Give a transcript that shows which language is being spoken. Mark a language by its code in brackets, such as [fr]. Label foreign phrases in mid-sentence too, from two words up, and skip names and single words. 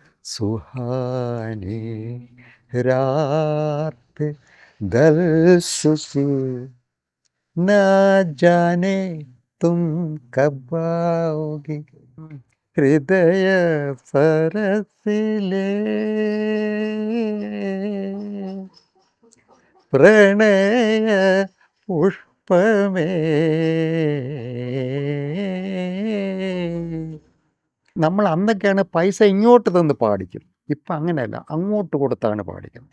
[hi] सुहानी रात दलसुसी ना जाने तुम कब आओगी [ml] ഹൃദയ സരസിലേ പ്രണയ പുഷ്പമേ. നമ്മൾ അന്നൊക്കെയാണ് പൈസ ഇങ്ങോട്ട് തന്ന് പാടിക്കും, ഇപ്പം അങ്ങനെയല്ല, അങ്ങോട്ട് കൊടുത്താണ് പാടിക്കുന്നത്.